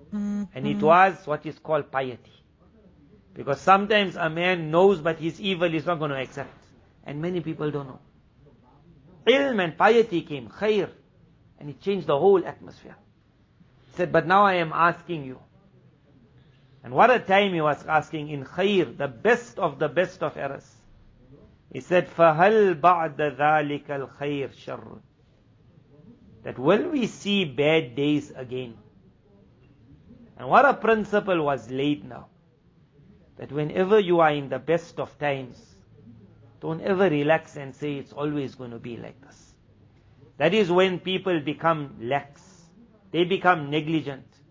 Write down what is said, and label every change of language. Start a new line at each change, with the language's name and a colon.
English: And it was what is called piety. Because sometimes a man knows but his evil is not going to accept. And many people don't know. Ilm and piety came, khair, and it changed the whole atmosphere. He said, but now I am asking you. And what a time he was asking in khair, the best of errors. He said,
Arabic: فَهَلْ بَعْدَ ذَلِكَ الْخَيْرِ شَرٌ.
English: That will we see bad days again? And what a principle was laid now. That whenever you are in the best of times, don't ever relax and say it's always going to be like this. That is when people become lax. They become negligent.